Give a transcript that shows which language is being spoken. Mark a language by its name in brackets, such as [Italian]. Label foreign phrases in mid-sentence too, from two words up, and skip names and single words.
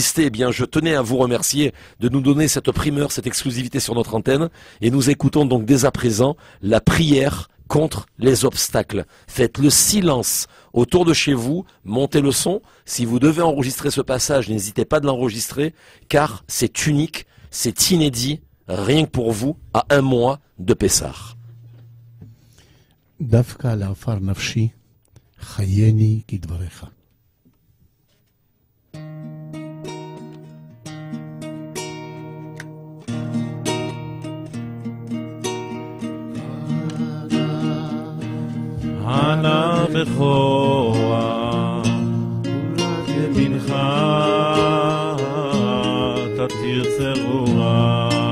[French] Eh bien, je tenais à vous remercier de nous donner cette primeur, cette exclusivité sur notre antenne, et nous écoutons donc dès à présent la prière contre les obstacles. Faites le silence autour de chez vous, montez le son. Si vous devez enregistrer ce passage, n'hésitez pas de l'enregistrer, car c'est unique, c'est inédit, rien que pour vous, à un mois de Pessah. [Hebrew] דווקא לעפר נפשי, חייני כדבריך. אנא בכורה, ימינך תתיר צרורה,